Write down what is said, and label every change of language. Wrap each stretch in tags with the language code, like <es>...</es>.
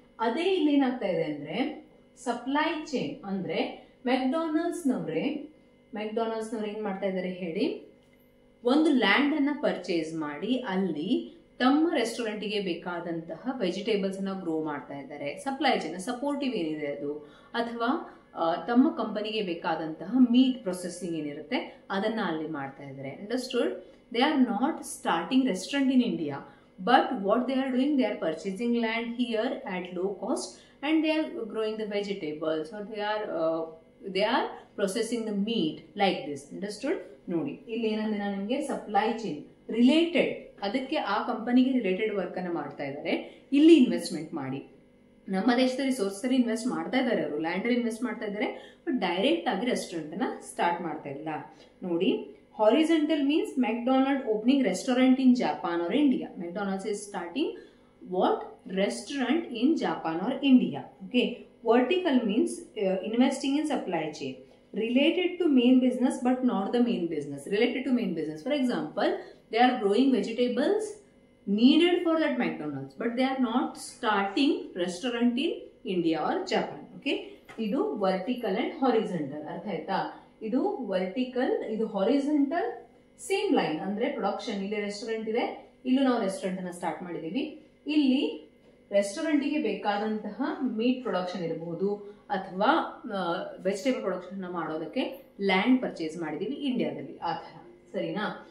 <kn>ಅದೇ ಇಲ್ಲಿ ಏನಾಗ್ತಾ ಇದೆ ಅಂದ್ರೆ ಸಪ್ಲೈ ಚೈನ್ ಅಂದ್ರೆ ಮೆಕ್ಡೊನಾಲ್ಡ್ಸ್ ನವ್ರೆ ಏನ್ ಮಾಡ್ತಾ ಇದ್ದಾರೆ ಹೇಳಿ, ಒಂದು ಲ್ಯಾಂಡ್ ಅನ್ನ ಪರ್ಚೇಸ್ ಮಾಡಿ ಅಲ್ಲಿ ತಮ್ಮ ರೆಸ್ಟೋರೆಂಟ್ಗೆ ಬೇಕಾದಂತಹ ವೆಜಿಟೇಬಲ್ಸ್ ಅನ್ನ ಗ್ರೋ ಮಾಡ್ತಾ ಇದ್ದಾರೆ. ಸಪ್ಲೈ ಚೈನ್ ಸಪೋರ್ಟಿವ್ ಏನಿದೆ ಅದು, ಅಥವಾ ತಮ್ಮ ಕಂಪನಿಗೆ ಬೇಕಾದಂತಹ ಮೀಟ್ ಪ್ರೊಸೆಸಿಂಗ್ ಏನಿರುತ್ತೆ ಅದನ್ನ ಅಲ್ಲಿ ಮಾಡ್ತಾ ಇದ್ದಾರೆ.</kn> <en>Understood? They are not starting restaurant in India, but what they are doing, they are purchasing land here at low cost and they are growing the vegetables, or they are processing the meat like this. Understood?</en> <kn>ನೋಡಿ, ಇಲ್ಲಿ ಏನಂದ್ರೆ ನಾನು ನಿಮಗೆ supply chain related, ಅದಕ್ಕೆ ಆ ಕಂಪನಿಗೆ related work ಅನ್ನ ಮಾಡ್ತಾ ಇದ್ದಾರೆ. ಇಲ್ಲಿ ಇನ್ವೆಸ್ಟ್ಮೆಂಟ್ ಮಾಡಿ, ನಮ್ಮ ದೇಶದ ರಿಸೋರ್ಸ್ ಅಲ್ಲಿ ಇನ್ವೆಸ್ಟ್ ಮಾಡ್ತಾ ಇದ್ದಾರೆ, ಅವರು ಲ್ಯಾಂಡ್ ಅಲ್ಲಿ ಇನ್ವೆಸ್ಟ್ ಮಾಡ್ತಾ ಇದ್ದಾರೆ, ಬಟ್ ಡೈರೆಕ್ಟ್ ಆಗಿ ರೆಸ್ಟೋರೆಂಟ್ ಅನ್ನ ಸ್ಟಾರ್ಟ್ ಮಾಡ್ತಾ ಇಲ್ಲ.</kn> <en>ನೋಡಿ, horizontal means McDonald's opening restaurant in Japan or India. McDonald's is starting what restaurant in Japan or India. Okay, vertical means investing in supply chain related to main business but not the main business. Related to main business, for example, they are growing vegetables needed for that McDonald's, but they are not starting restaurant in India or Japan.</en> <kn>Okay, ಇದು vertical and horizontal. ಅರ್ಥ ಆಯ್ತಾ? ಇದು vertical, ಇದು horizontal, same line. ಅಂದ್ರೆ production, ಇಲ್ಲಿ restaurant ಇದೆ, ಇಲ್ಲೂ ನಾವು ರೆಸ್ಟೋರೆಂಟ್ ಅನ್ನ ಸ್ಟಾರ್ಟ್ ಮಾಡಿದೀವಿ. ಇಲ್ಲಿ ರೆಸ್ಟೋರೆಂಟಿಗೆ ಬೇಕಾದಂತಹ ಮೀಟ್ ಪ್ರೊಡಕ್ಷನ್ ಇರಬಹುದು ಅಥವಾ ವೆಜಿಟೇಬಲ್ ಪ್ರೊಡಕ್ಷನ್ ಮಾಡೋದಕ್ಕೆ ಲ್ಯಾಂಡ್ ಪರ್ಚೇಸ್ ಮಾಡಿದೀವಿ ಇಂಡಿಯಾದಲ್ಲಿ, ಆ ತರ. ಸರಿನಾ?</kn>